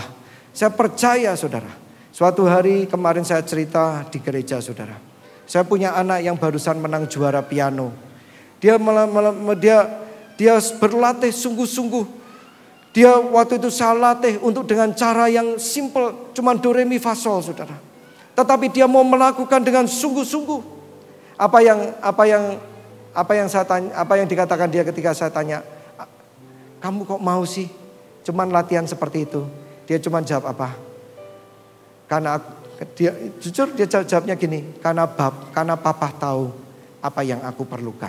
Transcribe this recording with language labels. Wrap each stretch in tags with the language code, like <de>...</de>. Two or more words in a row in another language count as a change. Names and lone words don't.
<id>Saya percaya saudara. Suatu hari kemarin saya cerita di gereja saudara. Saya punya anak yang barusan menang juara piano. Dia berlatih sungguh-sungguh. Dia waktu itu saya latih untuk dengan cara yang simple. Cuman do re mi fa sol saudara. Tetapi dia mau melakukan dengan sungguh-sungguh. Apa yang dikatakan dia ketika saya tanya, kamu kok mau sih cuman latihan seperti itu? Dia cuman jawab apa? Karena dia jujur dia jawabnya gini, karena papa tahu apa yang aku perlukan.</id>